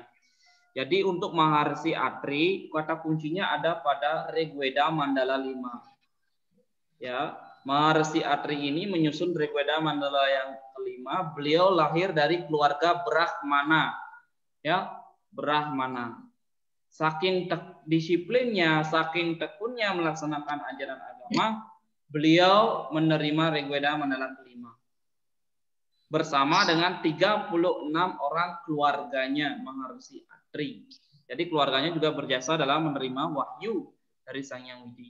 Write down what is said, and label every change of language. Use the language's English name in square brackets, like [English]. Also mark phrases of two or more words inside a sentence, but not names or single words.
[Indonesian] Jadi untuk Maharsi Atri, kata kuncinya ada pada Rigveda Mandala 5. Ya, Maharsi Atri ini menyusun Rigveda Mandala yang kelima. Beliau lahir dari keluarga Brahmana. Ya, Brahmana. Saking disiplinnya, saking tekunnya melaksanakan ajaran agama, beliau menerima Rigveda Mandala kelima. Bersama dengan 36 orang keluarganya Maharsi Atri. Atri. Jadi keluarganya juga berjasa dalam menerima wahyu dari Sang Hyang Widi.